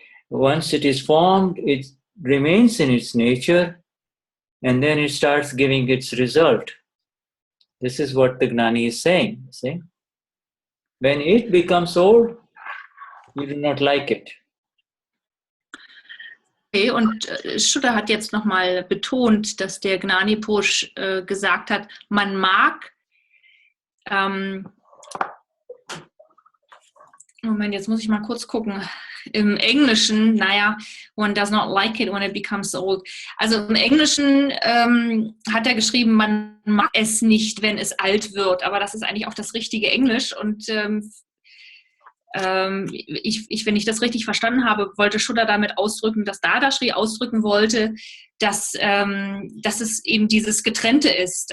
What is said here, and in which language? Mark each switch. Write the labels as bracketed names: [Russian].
[English] Once it is formed, it remains in its nature, and then it starts giving its result. This is what the Gnani is saying. See? When it becomes old, you do not like it. [German] Okay, und Shuddha hat jetzt nochmal betont, dass der Gnani Purush gesagt hat, man mag, Moment, jetzt muss ich mal kurz gucken. Im Englischen, [English] one does not like it when it becomes old. [German] Also im Englischen hat er geschrieben, man mag es nicht, wenn es alt wird. Aber das ist eigentlich auch das richtige Englisch. Und wenn ich das richtig verstanden habe, wollte Shuddha damit ausdrücken, dass Dadashri ausdrücken wollte, dass es eben dieses Getrennte ist.